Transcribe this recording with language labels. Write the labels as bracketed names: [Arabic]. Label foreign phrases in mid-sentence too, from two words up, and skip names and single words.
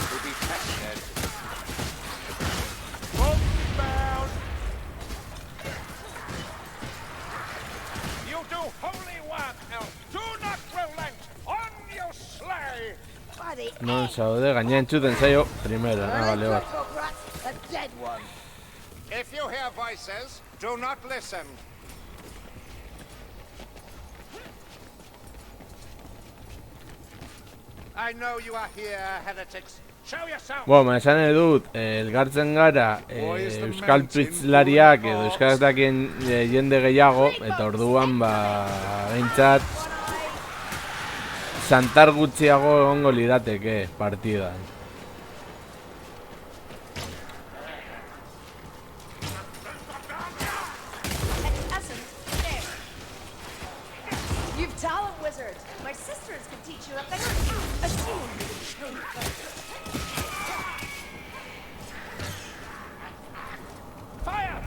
[English] be pestered. Bound. You do holy work, elf. Do not relent. On your sleigh. By the [Basque] Non zaude, gaina entzuten zaio, [Spanish] primero, vale, [Basque] bat. [English] rat, a dead one. If you hear voices, do not listen. I know you are here, heretics. Show yourself. [Basque] Bueno, esan dut, elgartzen gara euskal prizlariak edo euskaraz dakien jende gehiago, eta orduan, behintzat, santar gutxiago egongo lirateke partidan. [English] You've talent, wizard. My sisters can teach you a thing or two. Fire!